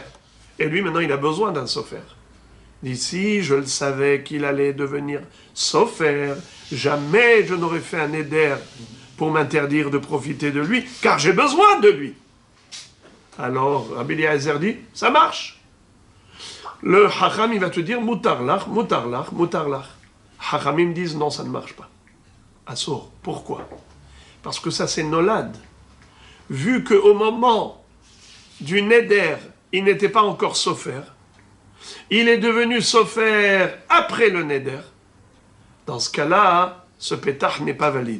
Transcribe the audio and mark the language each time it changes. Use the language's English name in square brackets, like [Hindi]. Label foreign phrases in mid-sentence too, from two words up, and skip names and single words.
[French] Et lui, maintenant, il a besoin d'un sofer. D'ici, je le savais qu'il allait devenir sofer. Jamais je n'aurais fait un éder pour m'interdire de profiter de lui, car j'ai besoin de lui. Alors, Rabbi Eliezer dit, ça marche. Le hacham, il va te dire, [Hebrew] מותר לך, מותר לך, מותר לך. [French] Hachamim disent, non, ça ne marche pas. Assor. Pourquoi? Parce que ça, c'est nolad. Vu qu'au moment du neder, il n'était pas encore sofer, il est devenu sofer après le neder. Dans ce cas-là, ce pétach n'est pas valide.